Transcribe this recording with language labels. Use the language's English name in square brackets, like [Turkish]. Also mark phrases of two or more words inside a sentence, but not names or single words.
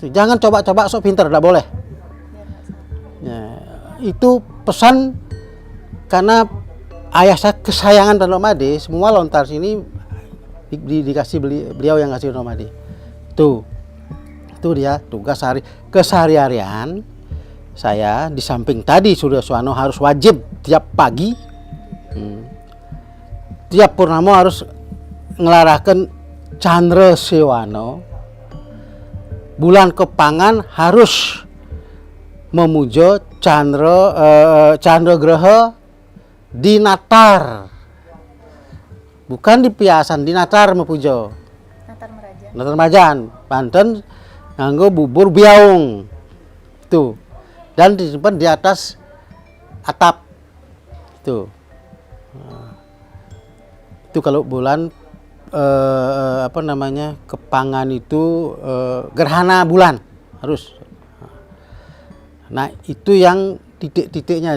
[Indonesian] Jangan coba-coba sok pintar, tidak boleh. Ya, itu pesan karena ayah saya kesayangan Perdana Madi, semua lontar sini dikasih beliau yang kasih Perdana Madi. Itu dia tugas keseharian saya. Di samping tadi Surya Suwano harus wajib tiap pagi, tiap purnama harus ngelarahkan Chandra Sewano. Bulan Kepangan harus memuja Chandra Graha di Natar, bukan di Piasan, di Natar mepujo. Natar Merajan, Banten nganggo bubur biaung itu, dan disimpan di atas atap itu. Itu kalau bulan Kepangan itu gerhana bulan harus. Nah itu yang titik-titiknya.